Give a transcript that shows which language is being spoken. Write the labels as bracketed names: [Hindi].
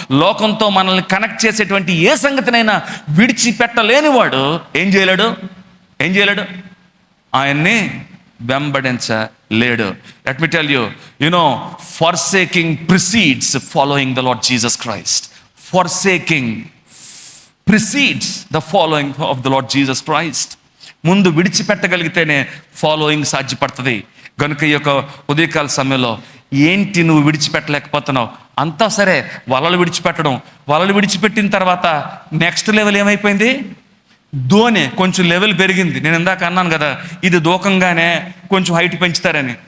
[Telugu] లోకంతో మనల్ని కనెక్ట్ చేసేటువంటి ఏ సంగతినైనా విడిచిపెట్టలేనివాడు ఏం చేయలేడు? ఆయన్ని వెంబడించలేడు. [English] Let me tell you, forsaking precedes following the Lord Jesus Christ. Forsaking precedes the following of the Lord Jesus Christ. [Telugu] ముందు విడిచిపెట్టగలిగితేనే ఫాలోయింగ్ సాధ్యపడుతుంది. కనుక ఈ యొక్క ఉదయకాల సమయంలో ఏంటి నువ్వు విడిచిపెట్టలేకపోతున్నావు? అంతా సరే, వలలు విడిచిపెట్టిన తర్వాత నెక్స్ట్ లెవెల్ ఏమైపోయింది? దోణి కొంచెం లెవెల్ పెరిగింది. నేను ఇందాక అన్నాను కదా, ఇది దూకంగానే కొంచెం హైట్ పెంచుతారని.